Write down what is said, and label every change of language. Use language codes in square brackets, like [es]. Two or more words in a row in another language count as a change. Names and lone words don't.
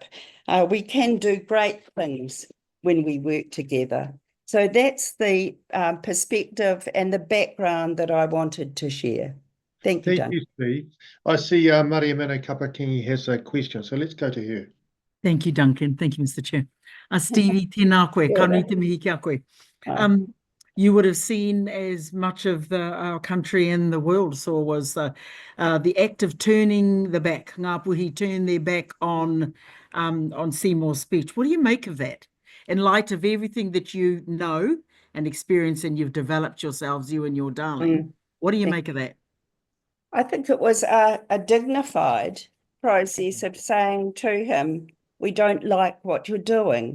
[en] We can do great things when we work together. So that's the perspective and the background that I wanted to share. Thank you, Duncan. Thank you, Steve. I see Maria Mano Kapakingi has a question, so let's go to her. Thank you, Duncan. Thank you, Mr. Chair. Stevie, [mi] tēnā koe, ka nui te mihi kia koe. [en] You would have seen, as much of our country and the world saw, was the act of turning the back. Ngā puhi turn their back on Seymour's speech. What do you make of that? In light of everything that you know and experience and you've developed yourselves, you and your darling, what do you make of that? I think it was a dignified process of saying to him, we don't like what you're doing.